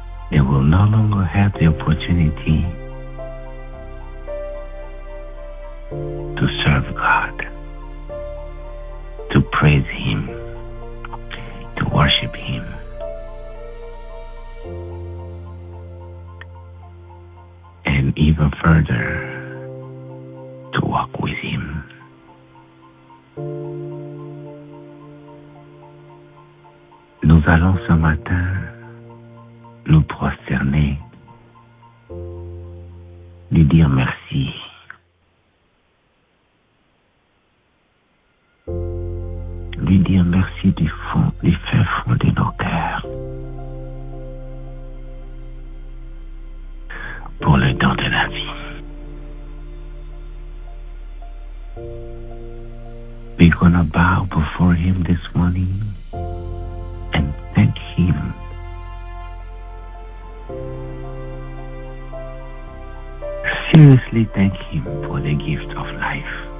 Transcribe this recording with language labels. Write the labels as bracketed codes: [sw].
[en] They will no longer have the opportunity to serve God, to praise Him, to worship Him. And even further, to walk with Him. [fr] Nous allons ce matin nous prosterner, lui dire merci. Lui dire merci du fin fond de nos cœurs pour le don de la vie. [en] We're gonna bow before Him this morning and thank Him seriously thank Him for the gift of life.